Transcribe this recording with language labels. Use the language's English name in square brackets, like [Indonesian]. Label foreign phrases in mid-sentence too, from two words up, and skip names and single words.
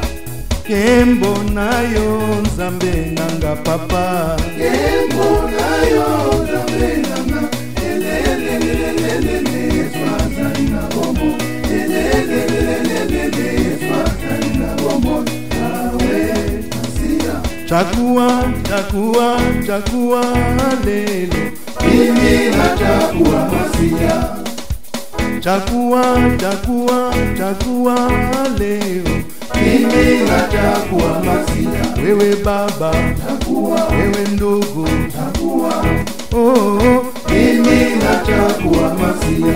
[Lingala] Kembo na yo Nzambe nanga papa, Kembo na yo Nzambe nanga, lelelelelele Yesu azali na bombo, lelelelelele Yesu azali na bombo, awe Masiya. [Swahili] Chakua, chakua, chakua lelo, mimi nachakua Masiya. Chakua, chakua, chakua leo, mimi nachakua Masiya. Wewe baba, chakua. Wewe ndugu, chakua. Oh, mimi nachakua Masiya.